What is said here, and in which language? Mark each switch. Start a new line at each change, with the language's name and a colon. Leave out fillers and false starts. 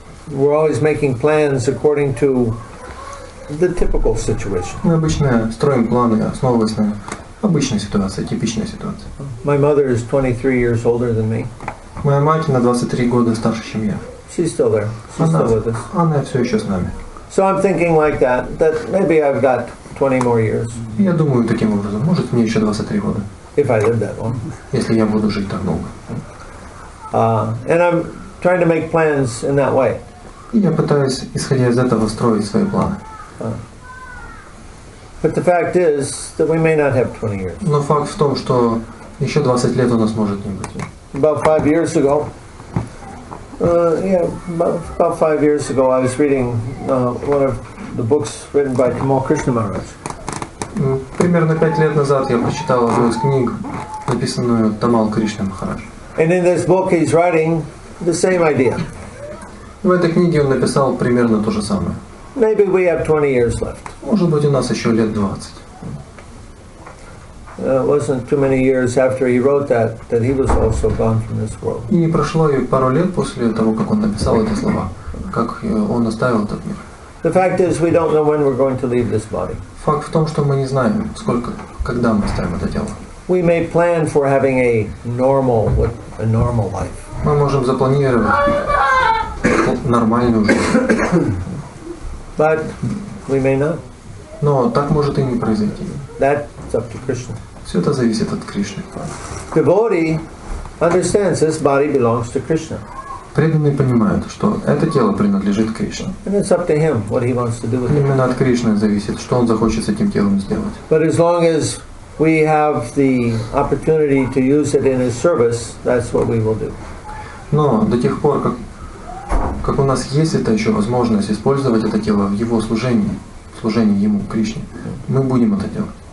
English: We're always making plans according to the typical situation.
Russian: Мы обычно строим планы, основываясь на обычной ситуации, типичной ситуации.
English: My mother is 23 years older than me.
Russian: Моя мать на 23 года старше, чем я.
English: She's still there. She's still with us.
Russian: Она все еще с нами.
English: So I'm thinking like that maybe I've got 20 more years.
Russian: Я думаю таким образом, может мне еще 23 года.
English: If I live that long.
Russian: Если я буду жить так долго.
English: And I'm trying to make plans in that way.
Russian: И я пытаюсь, исходя из этого, строить свои планы.
English: But the fact is that we may not have 20 years.
Russian: Но факт в том, что еще 20 лет у нас может не быть.
English: About 5 years ago, about 5 years ago, I was reading one of the books written by Tamal Krishna Maharaj.
Russian: Примерно 5 лет назад я прочитал одну из книг, написанную Тамал Кришна Махарадж.
English: And in this book he's writing the same idea.
Russian: В этой книге он написал примерно то же самое.
English: Maybe we have 20 years left.
Russian: Может быть, у нас еще лет 20.
English: It wasn't too many years after he wrote that he was also gone from this world.
Russian: И не прошло и пару лет после того, как он написал эти слова, как он оставил этот мир.
English: The fact is we don't know when we're going to leave this body.
Russian: Факт в том, что мы не знаем, когда мы оставим это тело.
English: We may plan for having a normal life.
Russian: Мы можем запланировать нормальную жизнь.
English: But we may not.
Russian: Но так может и не произойти.
English: That's up to Krishna.
Russian: Все это зависит от Кришны.
English: Devotee understands this body belongs to Krishna.
Russian: Преданные понимают, что это тело принадлежит Кришне.
English: And it's up to him what he wants to do with it.
Russian: Именно от Кришны зависит, что он захочет с этим телом сделать.
English: But as long as we have the opportunity to use it in his service, that's what we will do.
Russian: Но до тех пор, как у нас есть это еще возможность использовать это тело в его служении, служение Ему, Кришне, мы будем это делать.